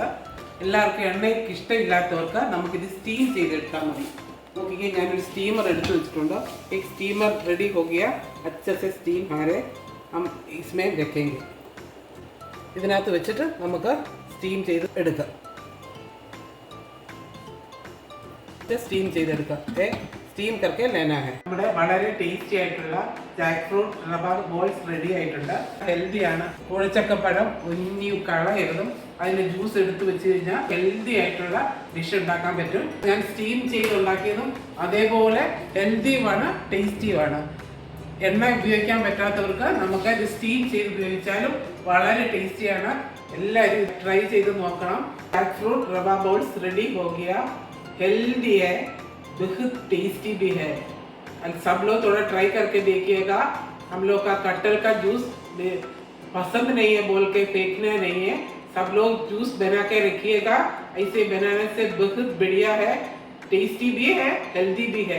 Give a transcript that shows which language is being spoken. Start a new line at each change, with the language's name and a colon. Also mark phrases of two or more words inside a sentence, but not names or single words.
Malayalam: എല്ലാവർക്കും എണ്ണയ്ക്ക് ഇഷ്ടമില്ലാത്തവർക്ക് നമുക്കിത് സ്റ്റീം ചെയ്തെടുത്താൽ മതി. നോക്കിക്കേ, ഞാനൊരു സ്റ്റീമർ എടുത്ത് വെച്ചിട്ടുണ്ട്.
Hindi: एक स्टीमर रेडी हो गया, अच्छे से स्टीम आ रहे, हम इसमें रखेंगे.
Malayalam: ഇതിനകത്ത് വെച്ചിട്ട് നമുക്ക് സ്റ്റീം ചെയ്ത് എടുക്കാം. സ്റ്റീം ചെയ്തെടുക്കാം.
Hindi: സ്റ്റീം करके लेना है.
Malayalam: നമ്മുടെ വളരെ ടേസ്റ്റി ആയിട്ടുള്ള
English: jack fruit
Malayalam: റവ ബോൾസ് റെഡി ആയിട്ടുണ്ട്. ഹെൽത്തി ആണ്. കൂഴച്ചക്കപ്പഴം ഒന്നി കളയരുതും അതിൻ്റെ ജ്യൂസ് എടുത്ത് വെച്ച് കഴിഞ്ഞാൽ ഹെൽത്തി ആയിട്ടുള്ള ഡിഷ് ഉണ്ടാക്കാൻ പറ്റും. ഞാൻ സ്റ്റീം ചെയ്ത് ഉണ്ടാക്കിയതും അതേപോലെ ഹെൽത്തിയുമാണ്, ടേസ്റ്റിയുമാണ്. എണ്ണ ഉപയോഗിക്കാൻ പറ്റാത്തവർക്ക് നമുക്ക് ഇത് സ്റ്റീം ചെയ്ത് ഉപയോഗിച്ചാലും വളരെ ടേസ്റ്റിയാണ്. എല്ലാവരും ട്രൈ ചെയ്ത് നോക്കണം.
English: jack fruit
Hindi: रवा बॉल्स रेडी हो गया, हेल्दी है, बहुत टेस्टी भी है. सब लोग थोड़ा ट्राई करके देखिएगा. हम लोग का कटहल का जूस पसंद नहीं है बोल के फेंकना नहीं है. सब लोग जूस बना के रखिएगा. ऐसे बनाने से बहुत बढ़िया है, टेस्टी भी है, हेल्दी भी है.